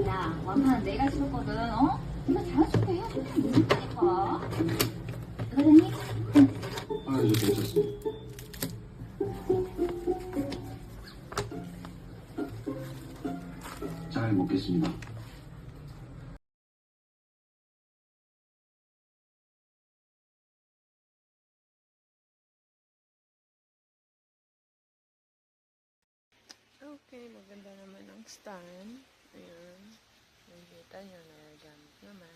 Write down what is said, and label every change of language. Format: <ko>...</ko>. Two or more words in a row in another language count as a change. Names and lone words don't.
<ko>야, 완판은 내가 시켰거든, 어? 네가 잘해줄게 해. 그냥 못하니까. 그러니? 아, 이제 괜찮습니다. 잘 먹겠습니다.</ko> <tl>Okay, maganda naman ang stand. Ayan. Nakikita nyo na gamit naman.</tl>